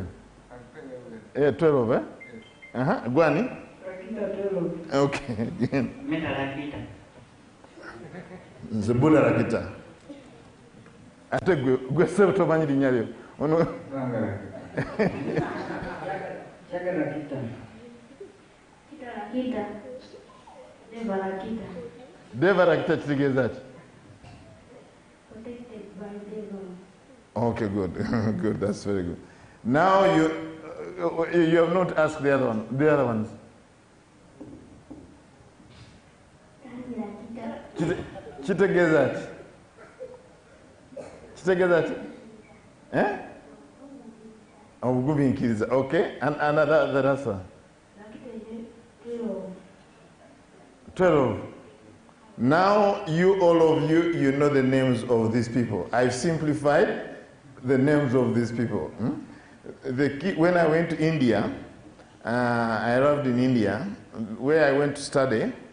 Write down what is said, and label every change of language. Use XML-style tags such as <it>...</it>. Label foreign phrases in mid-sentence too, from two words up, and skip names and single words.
<lg>12, eh? Gwani? Rakita 12. Okay. Meta Rakita. Nzebula Rakita. Ate gwe sebo tomanyi linnya lyo. Ono Chaka Rakita. Rakita. Deva Rakita. Deva Rakita kitegeeza ki?</lg> <en>Protected by devil. Okay, good. Good, that's very good. Now you have not asked the other ones.</en> <lg>Kitegeeza ki? Kitegeeza ki? Obugumiikiriza.</lg> <en>Okay, and another the answer. 12. Now all of you know the names of these people. I've simplified the names of these people. When I went to India, I arrived in India, where I went to study.</en>